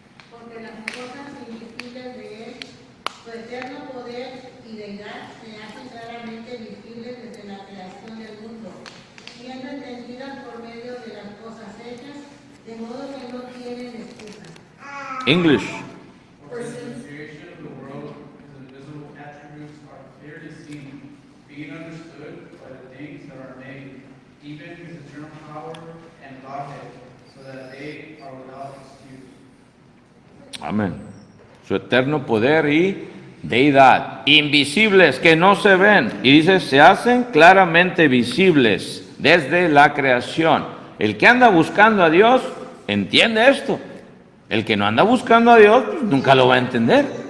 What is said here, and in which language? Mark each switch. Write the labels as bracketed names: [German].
[Spanish] Porque las cosas invisibles de Él, su eterno poder y deidad, se hacen claramente visibles desde la creación del mundo, siendo entendidas por medio de las cosas hechas, de modo que no tienen excusa. [English] English. For since the creation of the world, His invisible attributes are clearly seen, being understood by the things that are made, even His eternal power and Godhead, so that they are without excuse. [Spanish] Amén. Su eterno poder y deidad, invisibles que no se ven. Y dice, se hacen claramente visibles desde la creación. El que anda buscando a Dios, entiende esto. El que no anda buscando a Dios, pues, nunca lo va a entender.